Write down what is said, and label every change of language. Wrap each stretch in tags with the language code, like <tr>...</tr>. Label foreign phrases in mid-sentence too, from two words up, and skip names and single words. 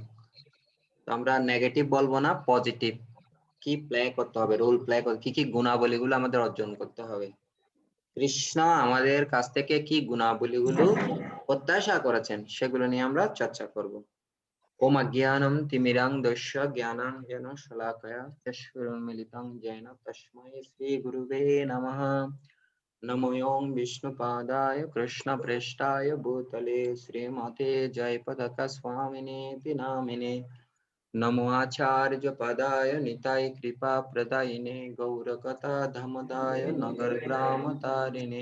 <bn>আমরা নেগেটিভ বলবো না, পজিটিভ কি প্লে করতে হবে,</bn> <en>role play</en> <bn>করতে, কি কি গুণাবলীগুলো আমাদের অর্জন করতে হবে, কৃষ্ণ আমাদের কাছ থেকে কি গুণাবলীগুলো প্রত্যাশা করেছেন সেগুলো নিয়ে আমরা চর্চা করব।</bn> <sa>ওম অজ্ঞানম তিমিরাং দস্য জ্ঞানাং যেন শলাকয়া চক্ষুরুন্মিলিতং যেন তস্मै শ্রী গুরুবে নমঃ। नमो ओं विष्णुपादाय कृष्णप्रेष्ठाय भूतले श्रीमते जयपताका स्वामिनेति नामिने। नमो आचार्यपदाय निताय कृपाप्रदायिने गौरकथा धमदाय नगरग्रामतारिणे।</sa>